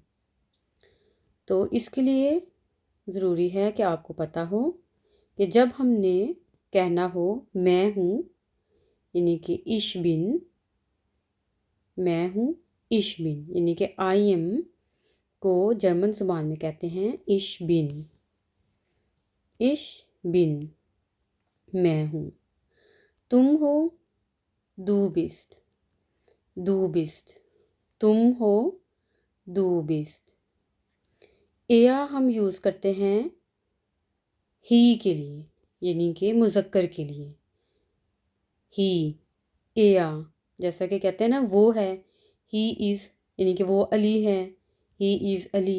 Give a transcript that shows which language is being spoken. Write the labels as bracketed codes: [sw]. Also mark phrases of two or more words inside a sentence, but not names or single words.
[ur] تو اس کے لیے ضروری ہے کہ آپ کو پتا ہو کہ جب ہم نے کہنا ہو میں ہوں، یعنی کہ [de] Ich bin, [ur] میں ہوں [de] Ich bin, [ur] یعنی کہ [en] I am [ur] کو جرمن زبان میں کہتے ہیں [de] Ich bin. Ich bin [ur] میں ہوں. تم ہو [de] du bist, du bist, [ur] تم ہو [de] du bist। [ur] ایا ہم یوز کرتے ہیں ہی کے لیے، یعنی کہ مذکر کے لیے. ہی، ایا، جیسا کہ کہتے ہیں نا وہ ہے, [en] he is, [ur] یعنی کہ وہ علی ہے, [en] he is Ali.